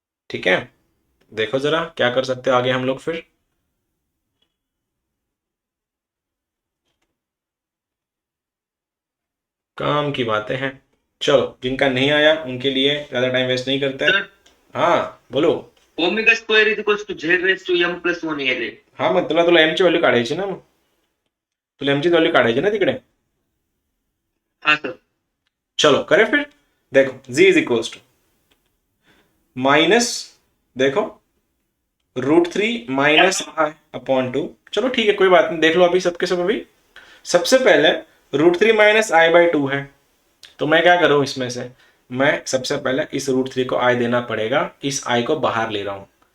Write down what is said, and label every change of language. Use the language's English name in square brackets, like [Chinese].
[Hindi] ठीक है, देखो जरा क्या कर सकते हो आगे हम लोग फिर। काम की बातें हैं। चलो, जिनका नहीं आया उनके लिए ज्यादा टाइम वेस्ट नहीं करते हैं। हाँ बोलो। [English] omega square is equals to z raise to m+1 [Marathi] येले. हा मग तुला एमची व्हॅल्यू काढायची ना, मग तुला एमची व्हॅल्यू काढायची ना तिकडे। [Hindi] हाँ सर. चलो करे फिर। देखो z is equals to minus, देखो √3 माइनस आई अपॉन 2। चलो ठीक है, कोई बात नहीं, देख लो अभी सबके सब। अभी सबसे पहले √3 माइनस आई बाई 2 है, तो मैं क्या करूं इसमें से, मैं सबसे पहले इस √3 को आई देना पड़ेगा, इस आई को बाहर ले रहा हूं।